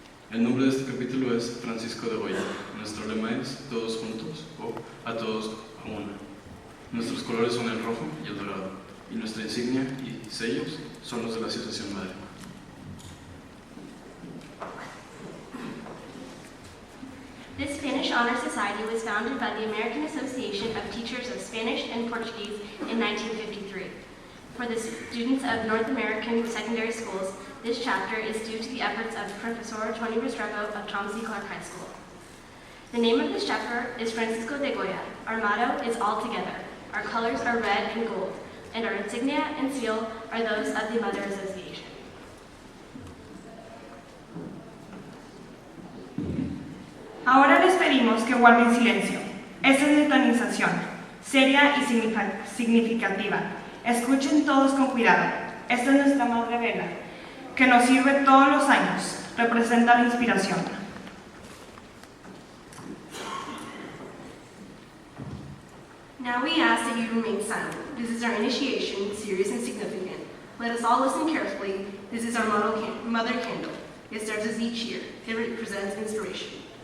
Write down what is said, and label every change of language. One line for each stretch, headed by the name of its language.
Spanish: El nombre de este capítulo es Francisco de Goya. Nuestro lema es Todos juntos o A todos a una. Nuestros colores son el rojo y el dorado, y nuestra insignia y sellos son los de la Asociación Madre.
English: This Spanish Honor Society was founded by the American Association of Teachers of Spanish and Portuguese in 1953. For the students of North American secondary schools, this chapter is due to the efforts of Professor Tony Restrepo of Tom C. Clark High School. The name of this chapter is Francisco de Goya. Our motto is All Together. Our colors are red and gold, and our insignia and seal are those of the Mother Association.
Spanish: Ahora les pedimos que guarden silencio. Esta es nuestra organización, seria y significativa. Escuchen todos con cuidado. Esta es nuestra Madre Vela, que nos sirve todos los años. Representa la inspiración.
English: Now we ask that you remain silent. This is our initiation, serious and significant. Let us all listen carefully. This is our mother candle. It serves us each year. It represents inspiration.